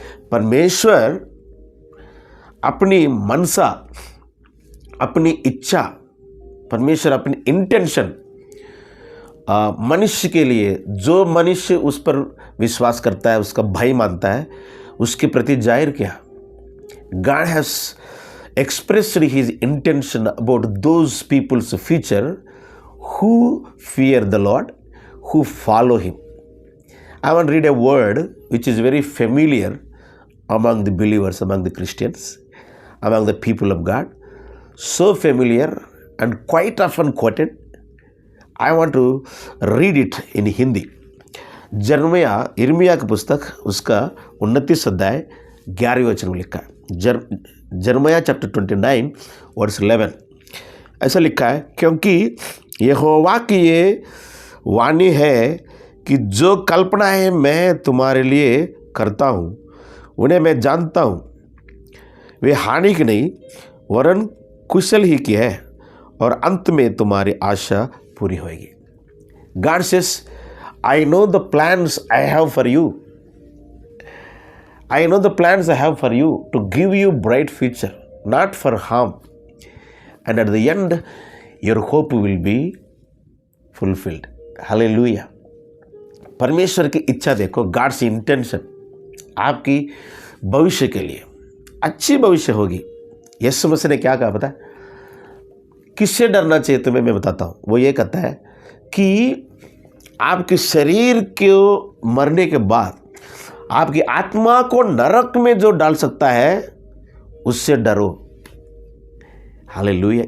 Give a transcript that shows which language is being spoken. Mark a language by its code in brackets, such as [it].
[hi] परमेश्वर अपनी मनसा, अपनी इच्छा, परमेश्वर अपनी इंटेंशन मनुष्य के लिए, जो मनुष्य उस पर विश्वास करता है, उसका भाई मानता है, उसके प्रति जाहिर किया. [en] God has expressed his intention about those people's future who fear the Lord, who follow him. I want to read a word which is very familiar among the believers, among the Christians, among the people of God. So familiar and quite often quoted. I want to read it in Hindi. [hi] इर्मिया की पुस्तक उसका 29 अध्याय 11वें वचन में लिखा है. जर्मिया chapter 29 verse 11 ऐसा लिखा है, क्योंकि यहोवा की ये वाणी है कि जो कल्पनाएं मैं तुम्हारे लिए करता हूँ उन्हें मैं जानता हूँ, वे हानि की नहीं वरन कुशल ही की है, और अंत में तुम्हारी आशा पूरी होगी. [en] God says, I know the plans I have for you. I know the plans I have for you to give you bright future, not for harm. And at the end, your hope will be fulfilled. Hallelujah. [hi] परमेश्वर की इच्छा देखो, [en] God's intention [hi] आपकी भविष्य के लिए अच्छी भविष्य होगी. यीशु मसीह ने क्या कहा पता है? किससे डरना चाहिए तुम्हें मैं बताता हूँ. वो ये कहता है कि आपके शरीर के मरने के बाद आपकी आत्मा को नरक में जो डाल सकता है उससे डरो. हालेलुया.